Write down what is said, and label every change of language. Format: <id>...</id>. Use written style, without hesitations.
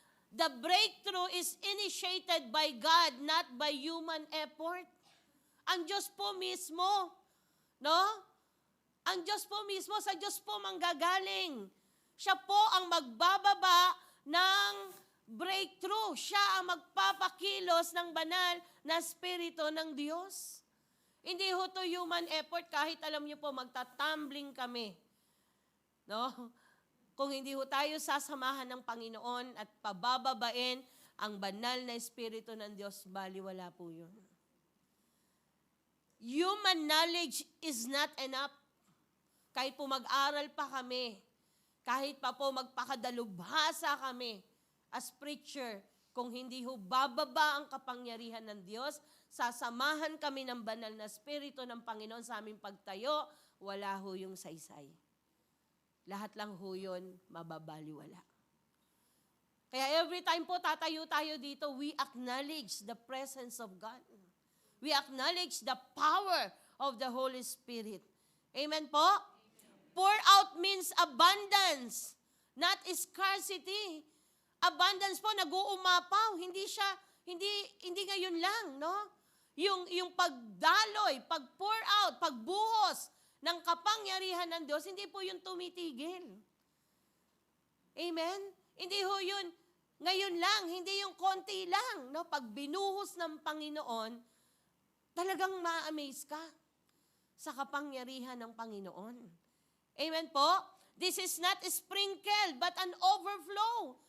<en>The breakthrough is initiated by God, not by human effort.</en> <tl>Ang Diyos po mismo, no? Ang Diyos po mismo, sa Diyos po manggagaling. Siya po ang magbababa ng breakthrough. Siya ang magpapakilos ng banal na Espiritu ng Diyos. Hindi ho to human effort, kahit alam niyo po, magtatumbling kami. No? Kung hindi ho tayo sasamahan ng Panginoon at pabababain ang banal na Espiritu ng Diyos, baliwala po yun.</tl> <en>Human knowledge is not enough.</en> <tl>Kahit po mag-aral pa kami, kahit pa po magpakadalubhasa kami as preacher, kung hindi ho bababa ang kapangyarihan ng Diyos, sasamahan kami ng banal na Espiritu ng Panginoon sa aming pagtayo, wala ho yung saysay. Lahat lang ho yun, mababaliwala. Kaya every time po tatayo tayo dito,</tl> <en>we acknowledge the presence of God. We acknowledge the power of the Holy Spirit. Amen po? Pour out means abundance, not scarcity.</en> <tl>Abundance po, nag-uumapaw. Hindi ngayon lang, no? Yung pagdaloy, pag-pour out, pagbuhos ng kapangyarihan ng Diyos, hindi po yung tumitigil. Amen? Hindi ho yun ngayon lang, hindi yung konti lang, no? Pag binuhos ng Panginoon, talagang ma-amaze ka sa kapangyarihan ng Panginoon. Amen po?</tl> <en>This is not a sprinkle, but an overflow.</en>